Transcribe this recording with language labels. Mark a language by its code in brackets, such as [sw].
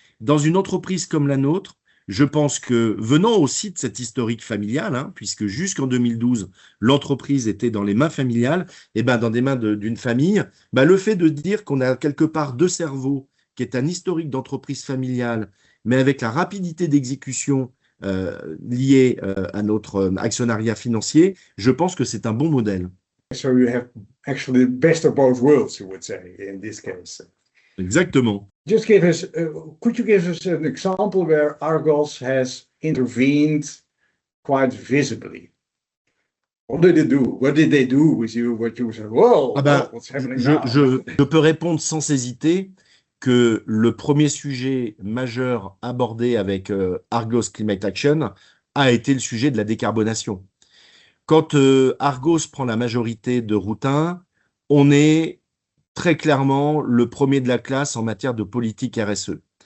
[fr] Dans une entreprise comme la nôtre, je pense que venant aussi de cette historique familiale, hein, puisque jusqu'en 2012, l'entreprise était dans les mains familiales, et ben dans des mains d'une famille, ben le fait de dire qu'on a quelque part deux cerveaux, qui est un historique d'entreprise familiale, mais avec la rapidité d'exécution liée à notre actionnariat financier, je pense que c'est un bon modèle. [en] So you have actually the best of both worlds, you would say, in this case. [fr] Exactement. [en] Just could you give us an example where Argos has intervened quite visibly? What did they do? What did they do with you? What you said, whoa, [fr] Ah ben, [en] what's happening now? [fr] je peux répondre sans hésiter que le premier sujet majeur abordé avec Argos Climate Action a été le sujet de la décarbonation. Quand Argos prend la majorité de Routin, on est très clairement le premier de la classe en matière de politique RSE.